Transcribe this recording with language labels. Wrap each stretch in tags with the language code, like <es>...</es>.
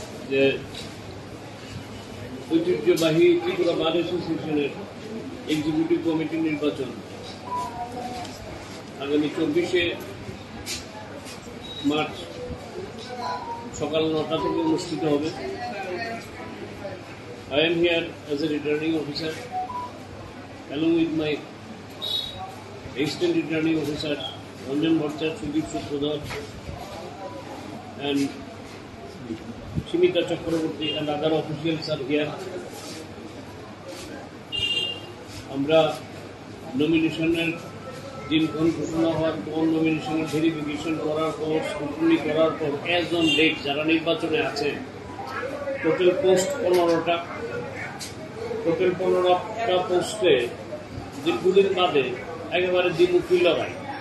<bn>যে ঐতিহ্যবাহী ত্রিপুরা বার অ্যাসোসিয়েশনের এক্সিকিউটিভ কমিটি নির্বাচন আগামী 24 মার্চ সকাল 9টা থেকে অনুষ্ঠিত হবে।</bn> <en>I am here as a returning officer along with my assistant returning officer Ranjan Bhattacharya, Sudip Sutrodhar and Shimita Chakraborty and other officials are here.</en> <bn>আমরা নমিনেশনের দিনক্ষণ ঘোষণা হওয়ার পর নমিনেশনের ভেরিফিকেশন করার পর স্ক্রুটিনি করার পর</bn> <en>as on date</en> <bn>যারা নির্বাচনে আছে টোটাল পোস্ট 15টা। টোটাল 15টা পোস্টে দীর্ঘদিন বাদে একেবারে দ্বিমুখী লড়াই।</bn>